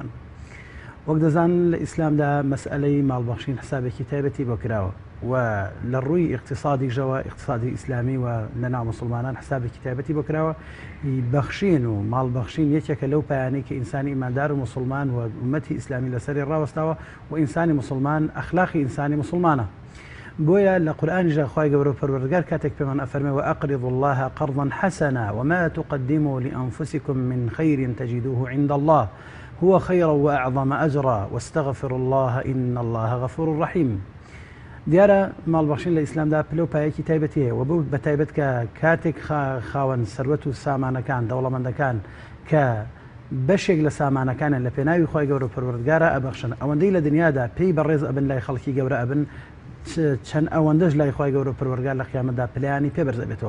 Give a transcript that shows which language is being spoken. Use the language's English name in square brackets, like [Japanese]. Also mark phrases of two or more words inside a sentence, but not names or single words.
[Central Kurdish] وەک دەزان لە ئیسلامدا مەسئلەی ماڵبەخشین حسابێکی تایبەتی بۆ کراوە و لە ڕووی اقتصادیژەوە اقتصادی ئیسلامی و لەناو مسلمانان حسابێکی تایبەتی بۆ کراوە. بەخشین و ماڵبەخشین یەکێکە لەو پایانەی کە ئینسانی ئیماندار و مسلمان و ئومەتی ئیسلامی لەسەری ڕاوەستاوە و ئینسانی مسلمان ئەخلاقی ئینسانی مسلمانە. بۆیە لە قورئانیژە خوای گەورە و پەروەردگار کاتێک پێمان ئەفەرمێ [Arabic] وأقرضوا الله قرضا حسنا وما تقدموا لأنفسكم من خير تجدوه عند الله هو خيرا وأعظم أجرا واستغفر الله إن الله غفور رحيم. [Central Kurdish] دیارە ماڵبەخشین لە ئیسلامدا پلە و پایەکی تایبەتیە و بۆ بە تایبەت کە کاتێک خاوەن سەروەت و سامانەکان دەوڵەمەندەکان کە بەشێک لە سامانەکانە لە پێناوی خوای گەورە و پەروەردگارە ئەبەخشن ئەوەندەی لە دنیادا پێی بەڕێز ئەبن لای خەڵکی گەورە ئەبن چەند ئەوەندەش لای خوای گەورە و پەروەردگار لە قیامەتدا پلەیانی پێبەرز ئەبێتەوە.